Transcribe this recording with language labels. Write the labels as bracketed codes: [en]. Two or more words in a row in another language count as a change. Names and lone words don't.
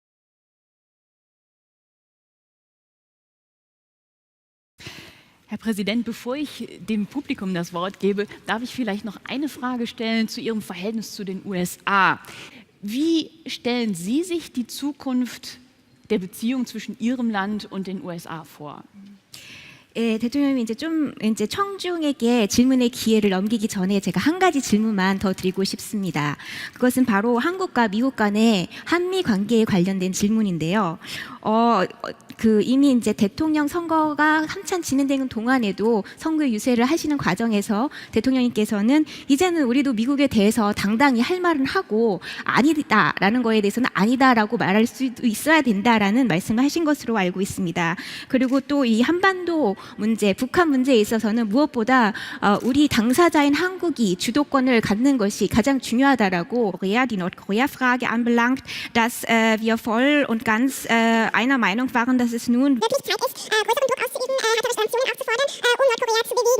[de] Herr Präsident, bevor ich dem Publikum das Wort gebe, darf ich vielleicht noch eine Frage stellen zu Ihrem Verhältnis zu den USA. Wie stellen Sie sich die Zukunft der Beziehung zwischen Ihrem Land und den USA vor? [ko] 대통령님이 이제 청중에게 질문의 기회를 넘기기 전에 제가 한 가지 질문만 더 드리고 싶습니다. 그것은 바로 한국과 미국 간의 한미 관계에 관련된 질문인데요. 이미 이제 대통령 선거가 한참 진행되는 동안에도 선거 유세를 하시는 과정에서 대통령님께서는 이제는 우리도 미국에 대해서 당당히 할 말은 하고 아니다라는 거에 대해서는 아니다라고 말할 수도 있어야 된다라는 말씀을 하신 것으로 알고 있습니다. 그리고 또 이 한반도 문제, 북한 문제에 있어서는 무엇보다 우리 당사자인 한국이 주도권을 갖는 것이 가장 중요하다라고 [de] die Nordkorea-Frage anbelangt, dass wir voll und ganz einer Meinung waren, dass es nun wirklich Zeit ist, größeren Druck auszuüben, härtere Sanktionen auch zu fordern, um Nordkorea zu bewegen.